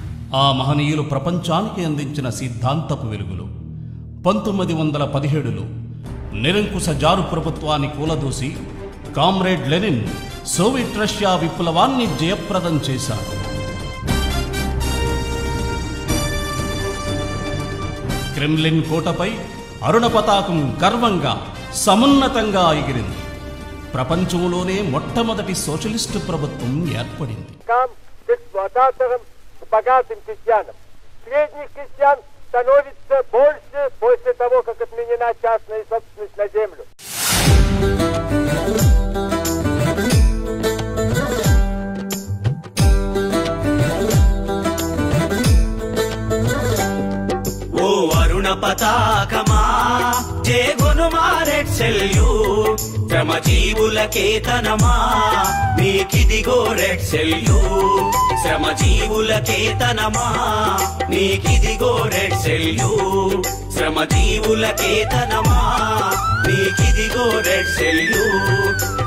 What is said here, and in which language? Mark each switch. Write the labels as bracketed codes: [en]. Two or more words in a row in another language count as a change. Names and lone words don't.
[te] ఆ మహనీయులు ప్రపంచానికి అందించిన సిద్ధాంతపు వెలుగులు 1917లో నిరంకుశ జారు ప్రభుత్వాన్ని కూలదోసి కామ్రేడ్ లెనిన్ సోవియట్ రష్యా విప్లవాన్ని జయప్రదం చేశారు. క్రెమ్లిన్ కోటపై అరుణ పతాకం గర్వంగా సమున్నతంగా ఎగిరింది. ప్రపంచంలోనే మొట్టమొదటి సోషలిస్టు ప్రభుత్వం ఏర్పడింది. [ru] становится больше после того, как отменена частная собственность на землю. [te] ఓ అరుణ పతాకమా జేగునుమా రెడ్ సెల్యూట్, శ్రమజీవుల కేతనమా నీకిదిగో [en] red salute, [te] శ్రమజీవుల కేతనమా నీకిదిగో [en] red salute, [te] శ్రమజీవుల కేతనమా నీకిదిగో [en] red salute.